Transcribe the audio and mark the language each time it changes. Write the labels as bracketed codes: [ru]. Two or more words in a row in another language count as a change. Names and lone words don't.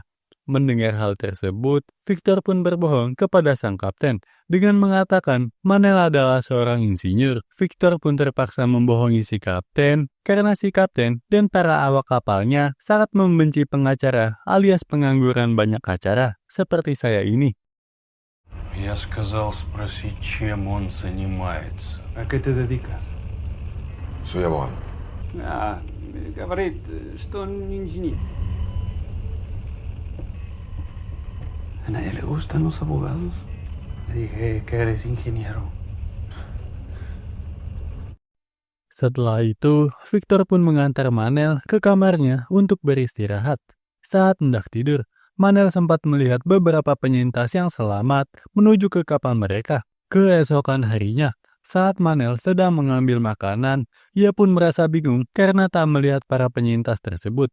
[id] Mendengar hal tersebut, Victor pun berbohong kepada sang kapten dengan mengatakan Manel adalah seorang insinyur. Victor pun terpaksa membohongi si kapten karena si kapten dan para awak kapalnya sangat membenci pengacara alias pengangguran banyak acara seperti saya ini. [ru] Я сказал спросить, чем он занимается. [es] ¿A qué te dedicas? Soy abogado. [ru] Говорит, что он инженер. [es] ¿A nadie le gustan los abogados? Le dije que eres ingeniero. [id] Setelah itu, Victor pun mengantar Manel ke kamarnya untuk beristirahat. Saat hendak tidur, Manel sempat melihat beberapa penyintas yang selamat menuju ke kapal mereka. Keesokan harinya, Saat Manel sedang mengambil makanan, ia pun merasa bingung karena tak melihat para penyintas tersebut.